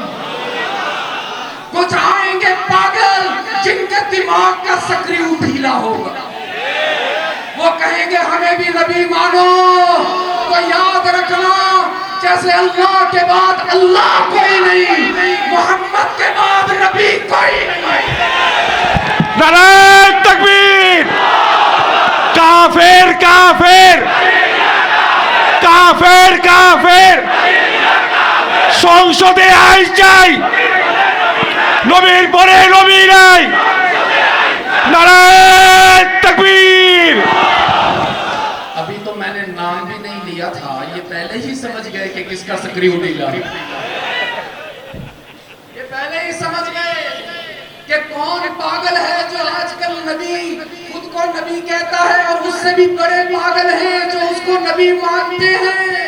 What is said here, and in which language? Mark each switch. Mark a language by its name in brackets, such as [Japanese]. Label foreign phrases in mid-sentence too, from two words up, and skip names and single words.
[Urdu] کچھ آئیں گے پاگل جن کے دماغ کا سکریو ڈھیلا ہوگا، وہ کہیں گے ہمیں بھی نبی مانو۔ تو یاد رکھنا جیسے اللہ کے بعد اللہ کوئی نہیں، محمد کے بعد نبی کوئی نہیں۔ نعرۂ تکبیر! [Bangla] কাফের কাফের কাফের কাফের! সংসদে আইন চাই, নবীর পরে নবী নাই। [Urdu] نعرۂ تکبیر! ابھی تو میں نے نام بھی نہیں لیا تھا، یہ پہلے ہی سمجھ گئے کہ کس کا سکریو ڈھیلا ہے، یہ پہلے ہی سمجھ گئے کہ کون پاگل ہے جو آج کل نبی خود کو نبی کہتا ہے، اور اس سے بھی بڑے پاگل ہیں جو اس کو نبی مانتے ہیں۔